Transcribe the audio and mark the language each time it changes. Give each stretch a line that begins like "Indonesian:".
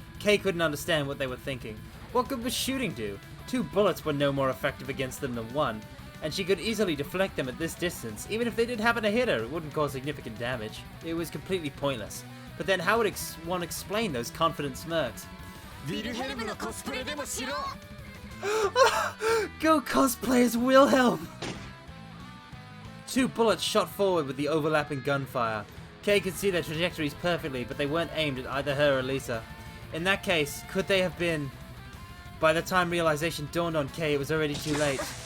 English: Kay couldn't understand what they were thinking. What good was shooting do? 2 bullets were no more effective against them than 1, and she could easily deflect them at this distance. Even if they did happen to hit her, it wouldn't cause significant damage. It was completely pointless. But then how would one explain those confident smirks?
Japanese: ヴィルヘルムのコスプレでもしろ
English: Go cosplay as Wilhelm! 2 bullets shot forward with the overlapping gunfire. Kay could see their trajectories perfectly, but they weren't aimed at either her or Lisa. In that case, could they have been... By the time realization dawned on Kay, it was already too late.